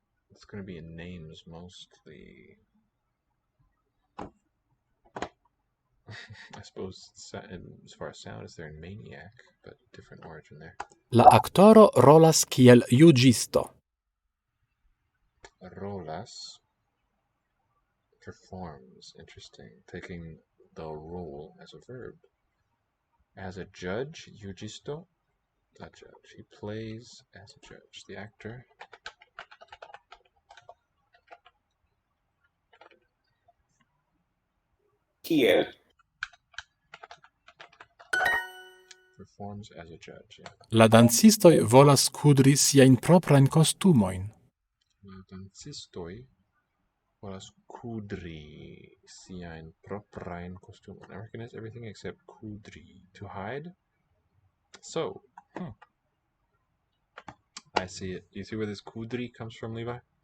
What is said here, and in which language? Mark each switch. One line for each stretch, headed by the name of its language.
English: It's going to be in names mostly. I suppose as far as sound as they're in maniac, but different origin there.
Esperanto: La aktoro rolas kiel juĝisto.
English: Rolas performs. Interesting. Taking the role as a verb. As a judge, juĝisto, a judge. He plays as a judge. The actor.
Esperanto: Kiel.
English: Performs as a judge, yeah.
Esperanto: La dancistoj volas kudri siajn proprajn kostumojn. La dancistoj volas kudri siajn proprajn kostumojn.
English: I recognize everything except kudri. To hide? So, I see it. Do you see where this kudri comes from, Levi?